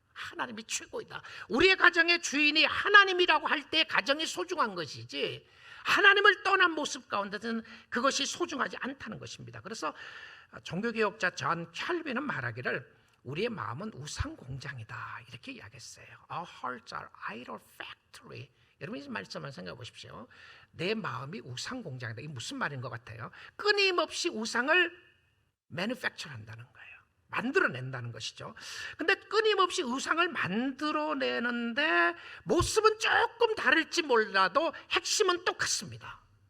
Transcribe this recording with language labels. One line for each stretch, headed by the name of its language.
Korean: 하나님이 최고이다. 우리의 가정의 주인이 하나님이라고 할 때 가정이 소중한 것이지 하나님을 떠난 모습 가운데는 그것이 소중하지 않다는 것입니다. 그래서 종교개혁자 존 켈빈은 말하기를 우리의 마음은 우상 공장이다 이렇게 이야기했어요.
English: Our hearts are idol factory.
Korean: 여러분 이 말씀을 생각해 보십시오. 내 마음이 우상 공장이다. 이게 무슨 말인 것 같아요? 끊임없이 우상을 manufacture 한다는 거예요. 만들어낸다는 것이죠. 근데 끊임없이 우상을 만들어내는데 모습은 조금 다를지 몰라도 핵심은 똑같습니다.